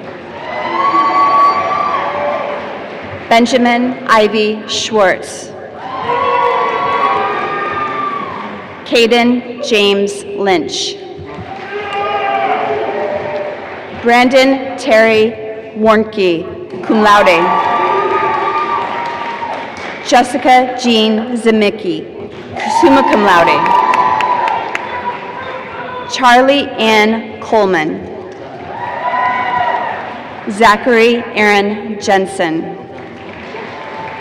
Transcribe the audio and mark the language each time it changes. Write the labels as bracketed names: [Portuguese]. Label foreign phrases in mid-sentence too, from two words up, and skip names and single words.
[English] Benjamin Ivy Schwartz. Caden James Lynch. Brandon Terry Warnke, [Latin] cum laude. [English] Jessica Jean Zemicki, [Latin] summa cum laude. [English] Charlie Ann Coleman. Zachary Aaron Jensen.